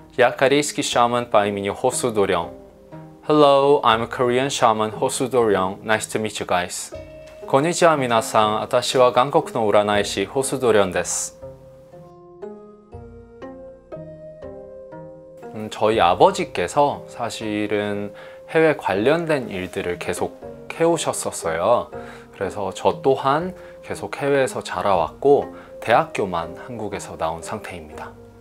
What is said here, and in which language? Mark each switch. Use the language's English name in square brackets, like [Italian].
[Russian] Я корейский шаман по имени 호수도령. [English] Hello, I'm a Korean shaman 호수도령. Nice to meet you guys. [Japanese] こんにちは皆さん。私は韓国の占い師호수도령です。 [Korean] 저희 아버지께서 사실은 해외 관련된 일들을 계속 해오셨었어요. 그래서 저 또한 계속 해외에서 자라왔고 대학교만 한국에서 나온 상태입니다.